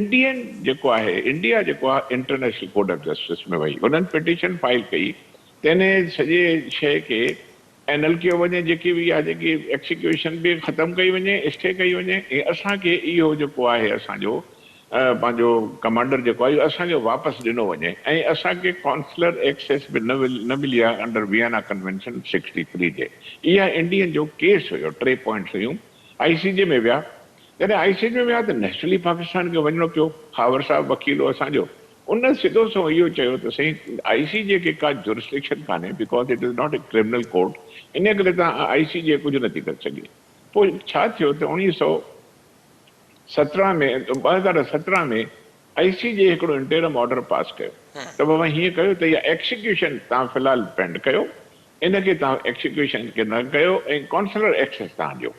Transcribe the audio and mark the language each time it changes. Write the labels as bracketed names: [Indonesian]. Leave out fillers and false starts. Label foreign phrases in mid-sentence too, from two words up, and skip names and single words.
[Sindhi] इंडिया जेको आहे इंटरनेशनल कोर्ट ऑफ जस्टिस में वई, उन्हनि [English] petition file [Sindhi] कई त इन सॼे शइ खे एनल कयो वञे, जेकी बि आहे जेकी एक्सिक्यूशन बि ख़तमु कई वञे, स्टे कई वञे, ऐं असांखे इहो जेको आहे असांजो पंहिंजो कमांडर जेको आहे असांखे वापसि ॾिनो वञे, ऐं असांखे [English] consular access [Sindhi] बि न मिली आहे [English] under Vienna Convention [Sindhi] 63 जे। इहा इंडियन जो केस हुयो, 3 पॉइंट्स हुयूं। ICJ में विया। जॾहिं ICJ में विया त नेचुरली पाकिस्तान खे वञिणो पियो। हावर साहब वकील हो असांजो, उन सिधो सो इहो चयो त साईं ICJ खे का जुरिस्डिक्शन कान्हे, [English] because it is not a criminal court, [Sindhi] इन करे तव्हां ICJ कुझु नथी करे सघे। पोइ छा थियो त 2017 में ICJ हिकिड़ो [English] interim order pass [Sindhi] कयो त बाबा हीअं कयो त इहा एक्सिक्यूशन तव्हां फ़िलहालु पेंड कयो, इनखे तव्हां एक्सिक्यूशन खे न कयो ऐं [English] consular access [Sindhi] तव्हां ॾियो।